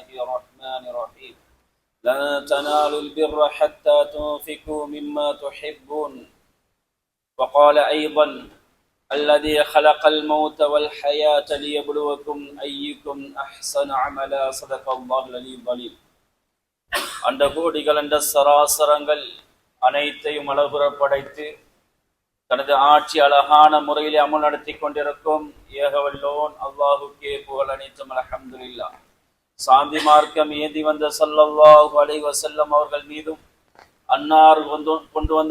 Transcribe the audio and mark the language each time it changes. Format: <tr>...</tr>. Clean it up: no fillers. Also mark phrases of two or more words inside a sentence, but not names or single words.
<ar>الرحمن الرحيم لن تنالوا البر حتى تنفقوا مما تحبون وقال أيضا الذي خلق الموت والحياة ليبلوكم أيكم أحسن عملا صدق الله العلي العظيم</ar> <ta>அந்த கோடிகள் அந்த சராசரங்கள் அனைத்தையும் அளவுற படைத்து தனது ஆட்சி அழகான முறையில் அமல் நடத்தி கொண்டிருக்கும் ஏகவல்லோன் அல்லாஹுக்கே புகழ் அனைத்தும் அல்ஹம்துலில்லாஹ். சாந்தி மார்க்கம் ஏந்தி வந்த</ta> <ar>صلى الله عليه وسلم</ar> <ta>அவர்கள் மீதும் அன்னார் கொண்டு வந்த</ta>